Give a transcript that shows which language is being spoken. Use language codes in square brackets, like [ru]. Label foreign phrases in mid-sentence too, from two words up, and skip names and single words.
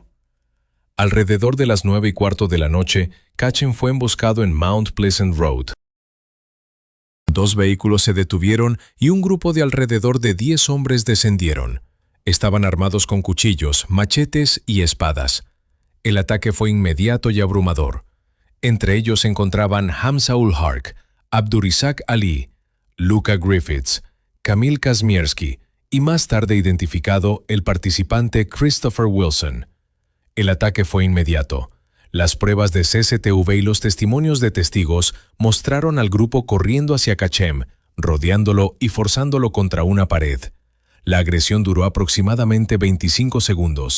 [es] Alrededor de las 9:15 de la noche, Kachem fue emboscado en Mount Pleasant Road. 2 vehículos se detuvieron y un grupo de alrededor de 10 hombres descendieron. Estaban armados con cuchillos, machetes y espadas. El ataque fue inmediato y abrumador. Entre ellos se encontraban Hamza ul-Haq, Abdurizak Ali, Luka Griffiths, Kamil Kazmierski y más tarde identificado el participante Christopher Wilson. El ataque fue inmediato. Las pruebas de CCTV y los testimonios de testigos mostraron al grupo corriendo hacia Kachem, rodeándolo y forzándolo contra una pared. La agresión duró aproximadamente 25 segundos.